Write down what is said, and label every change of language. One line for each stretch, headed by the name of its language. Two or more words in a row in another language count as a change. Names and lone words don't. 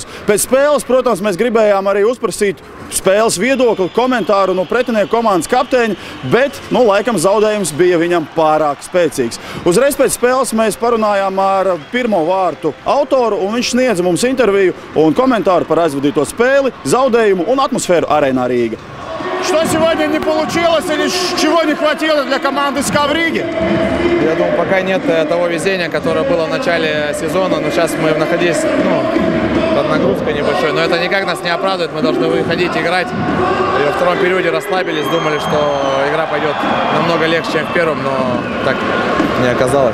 Latvian: Pēc spēles, protams, mēs gribējām arī uzprasīt spēles viedokli, komentāru no pretinieku komandas kapteiņa, bet, laikam zaudējums bija viņam pārāk spēcīgs. Uzreiz pēc spēles mēs parunājām ar pirmo vārtu autoru, un viņš sniedza mums interviju un komentāru par aizvadīto spēli, zaudējumu un atmosfēru Arēnā Rīga.
Russian: Что сегодня не получилось или чего не хватило для команды СКА в Риге? Я думаю, пока нет того везения, которое было в начале сезона, но сейчас мы находились под нагрузкой небольшой. Но это никак нас не оправдывает, мы должны выходить, играть. И во втором периоде расслабились, думали, что игра пойдет намного легче, чем в первом, но так не оказалось.